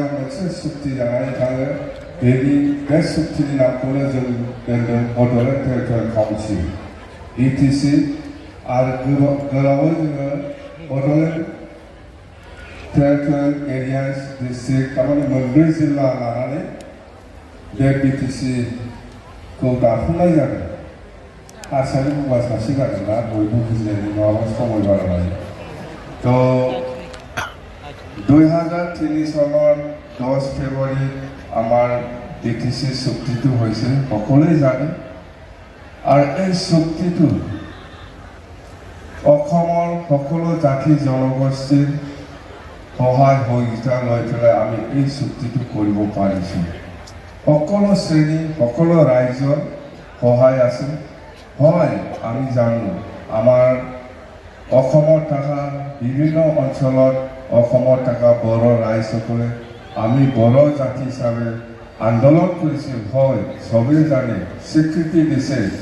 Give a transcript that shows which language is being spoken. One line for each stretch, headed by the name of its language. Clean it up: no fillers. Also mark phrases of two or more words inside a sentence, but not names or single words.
Bodo: मोनसे सुक्ति जानानै थाङो बे सुक्तिनि नामखौनो जों दोनदों बड'लेण्ड टेरिटरियेल काउन्सिल बिटिसि आरो गोलावै जोङो बड'लेण्ड टेरिटरियेल एरियाज डिस्ट्रिक्ट थारमाने मोनब्रै जिल्ला लानानै बे बिटिसिखौ दाफुंनाय जादों हारसानि बुंबा सासे जागोन ना बयबो बुजिनायनि नङाबा समय बारा लायो তো
Assamese: 2003 চনৰ 10 ফেব্ৰুৱাৰী আমাৰ বিটিচি চুক্তিটো হৈছে সকলোৱে জানে আৰু এই চুক্তিটো অসমৰ সকলো জাতি জনগোষ্ঠীৰ সহায় সহযোগিতা লৈ পেলাই আমি এই চুক্তিটো কৰিব পাৰিছোঁ সকলো শ্ৰেণী সকলো ৰাইজৰ সহায় আছে হয় আমি জানো আমাৰ অসমৰ থকা বিভিন্ন অঞ্চলত অসমৰ থকা বড় ৰাইজসকলে আমি বড় জাতি হিচাপে আন্দোলন কৰিছিল হয় চবেই জানে স্বীকৃতি দিছে